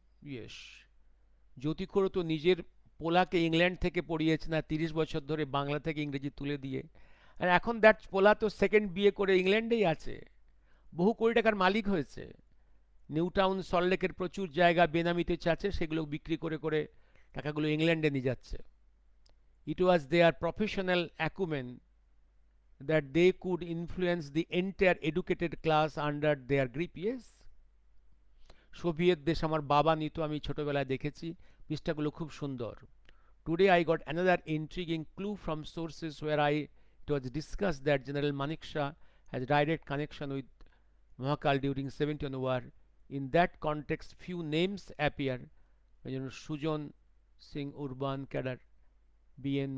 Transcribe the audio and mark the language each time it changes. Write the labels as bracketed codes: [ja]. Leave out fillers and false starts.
[bn] Yes, জ্যোতিকর তো নিজের পোলাকে England থেকে পড়িয়েছে না 30 বছর ধরে, বাংলা থেকে ইংরেজি তুলে দিয়ে, আর এখন দ্যাট পোলা তো সেকেন্ড বিয়ে করে ইংল্যান্ডেই আছে, বহু কোটি টাকার মালিক হয়েছে। নিউ টাউন সল্টলেকের প্রচুর জায়গা বেনামিতে আছে, সেগুলো বিক্রি করে করে টাকাগুলো ইংল্যান্ডে নিয়ে যাচ্ছে। [en] It was their professional acumen that they could influence the entire educated class under their grip. [bn] Yes, Soviet দেশ আমার বাবা নিত, আমি ছোটবেলায় দেখেছি, পৃষ্ঠাগুলো খুব সুন্দর। [en] Today I got another intriguing clue from sources where it was discussed that General Manekshaw has direct connection with Mahakal during 71 war. In that context, few names appear. Sujan Singh Urban Cadre, B.N.